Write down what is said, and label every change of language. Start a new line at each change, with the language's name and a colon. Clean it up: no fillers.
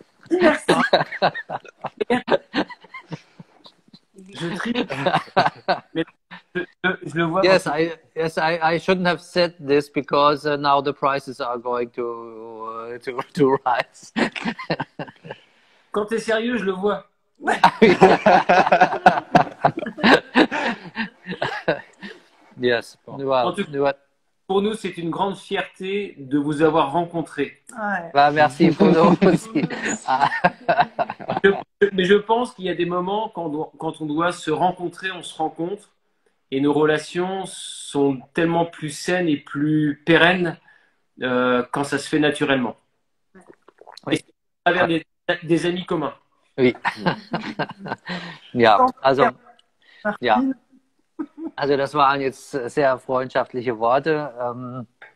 French: Merci. Je trie. Mais je le vois.
English: Yes, I shouldn't have said this because now the prices are going to rise.
French: Quand t'es sérieux, je le vois.
English: Yes. Well,
French: pour nous, c'est une grande fierté de vous avoir rencontré. Ouais. Bah, merci pour nous aussi. Mais je pense qu'il y a des moments quand on doit se rencontrer, on se rencontre et nos relations sont tellement plus saines et plus pérennes quand ça se fait naturellement. Oui. Et c'est à travers des amis communs. Oui.
German: Ja, also das waren jetzt sehr freundschaftliche Worte.